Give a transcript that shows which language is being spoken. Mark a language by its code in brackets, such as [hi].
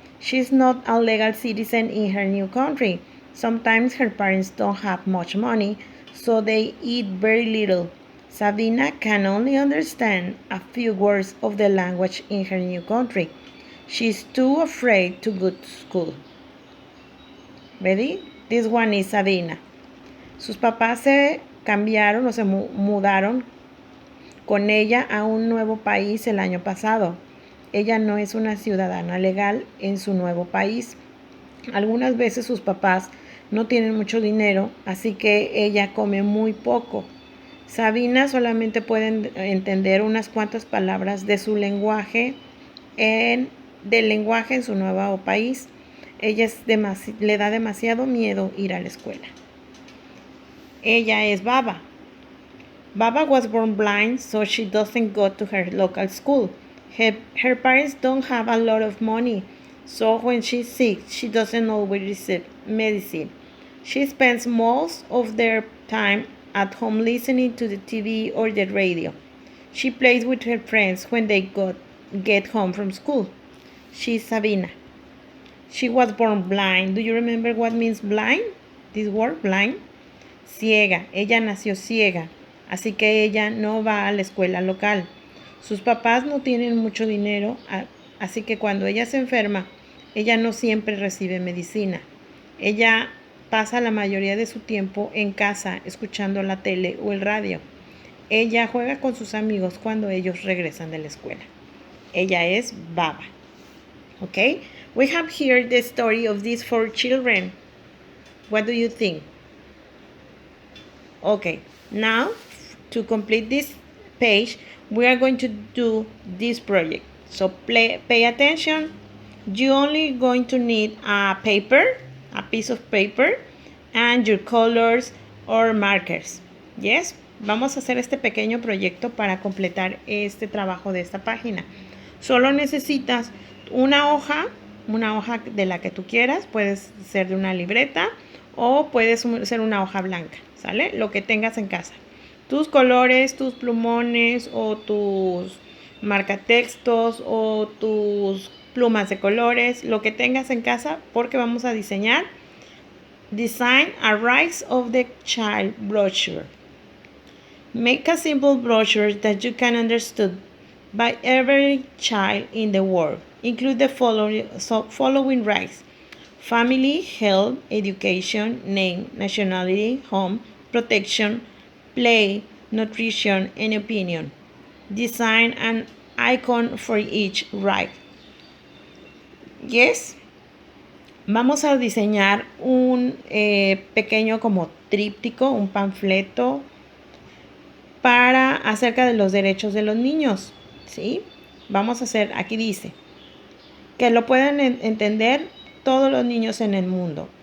[en] She's not a legal citizen in her new country. Sometimes her parents don't have much money, so they eat very little. Sabina can only understand a few words of the language in her new country. She's too afraid to go to school. Ready? This one is Sabina. [es] Sus papás se cambiaron o se mudaron con ella a un nuevo país el año pasado. Ella no es una ciudadana legal en su nuevo país. Algunas veces sus papás no tienen mucho dinero, así que ella come muy poco. Sabina solamente puede entender unas cuantas palabras de su lenguaje del lenguaje en su nuevo país. Ella le da demasiado miedo ir a la escuela. Ella es Baba. [en] Baba was born blind, so she doesn't go to her local school. Her parents don't have a lot of money, so when she's sick, she doesn't always receive medicine. She spends most of their time at home listening to the TV or the radio. She plays with her friends when they get home from school. She's Sabina. She was born blind. Do you remember what means blind? This word, blind. [es] Ciega. Ella nació ciega. así que ella no va a la escuela local. Sus papás no tienen mucho dinero, así que cuando ella se enferma, ella no siempre recibe medicina. Ella pasa la mayoría de su tiempo en casa escuchando la tele o el radio. Ella juega con sus amigos cuando ellos regresan de la escuela. Ella es Baba. Okay? [en] We have here the story of these 4 children. What do you think? Okay, now to complete this page, we are going to do this project. So pay attention. You only going to need a paper, a piece of paper, and your colors or markers. [es] Yes, vamos a hacer este pequeño proyecto para completar este trabajo de esta página. Solo necesitas una hoja de la que tú quieras, puede ser de una libreta o puede ser una hoja blanca, ¿sale? Lo que tengas en casa. Tus colores, tus plumones o tus marcatextos o tus plumas de colores, lo que tengas en casa, porque vamos a diseñar. [en] Design a Rights of the Child brochure. Make a simple brochure that you can understand by every child in the world. Include the following rights: family, health, education, name, nationality, home, protection, play, nutrition, and opinion. Design an icon for each right. Yes. [es] Vamos a diseñar un pequeño como tríptico, un panfleto para acerca de los derechos de los niños, ¿sí? Vamos a hacer, aquí dice, que lo puedan entender todos los niños en el mundo.